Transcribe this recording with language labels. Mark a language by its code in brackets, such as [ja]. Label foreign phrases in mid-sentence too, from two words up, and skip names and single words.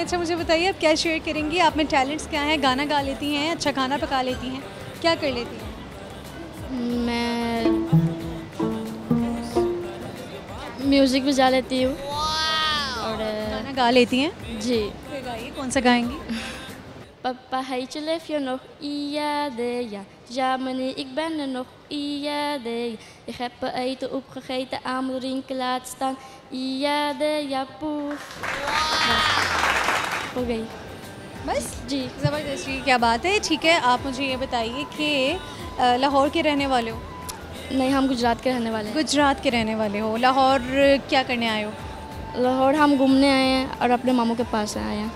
[ur] اچھا، مجھے بتائیے آپ کیا شیئر کریں گی؟ آپ میں ٹیلنٹس کیا ہیں؟ گانا گا لیتی ہیں، اچھا کھانا پکا لیتی ہیں، کیا کر لیتی ہیں? میں میوزک بجا لیتی ہوں اور گانا گا لیتی ہیں? جی. پھر گائیے، کون سا گائیں گی? [nl] Papa, heetje, leef je nog? Ja, ja. Ja, meneer, ik ben er nog. Ja, ik heb eten opgegeten, aan mijn drinken laten staan. Ja, poef. [ur] ہو گئی. بس جی. زبردست جی، کیا بات ہے. ٹھیک ہے، آپ مجھے یہ بتائیے کہ لاہور کے رہنے والے ہو? نہیں، ہم گجرات کے رہنے والے ہیں. گجرات کے رہنے والے ہو۔ لاہور کیا کرنے آئے ہو? لاہور ہم گھومنے آئے ہیں اور اپنے ماموں کے پاس آئے ہیں.